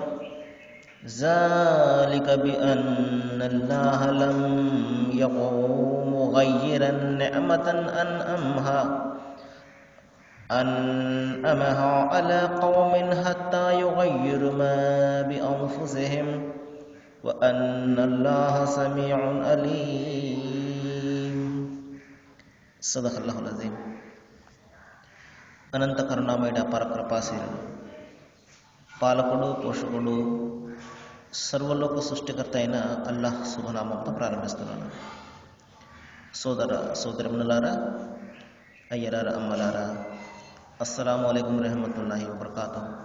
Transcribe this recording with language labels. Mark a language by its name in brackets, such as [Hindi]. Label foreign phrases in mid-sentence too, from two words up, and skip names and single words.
[Arabic] ذلك بأن الله لم يكن مغيرا نعمة أنعمها على قوم حتى يغيروا ما بأنفسهم وأن الله سميع عليم. صدق الله العظيم. [Telugu] అనంత కరుణామయుడ పరకృపాశీలుడు, పాలకుడు, పోషకుడు, సర్వలోక సృష్టికర్త అయిన అల్లాహ్ శుభనామంతో ప్రారంభిస్తున్నాను. సోదర సోదరిమణులారా, అయ్యలారా, అమ్మలారా, [Arabic] السلام عليكم ورحمة الله وبركاته.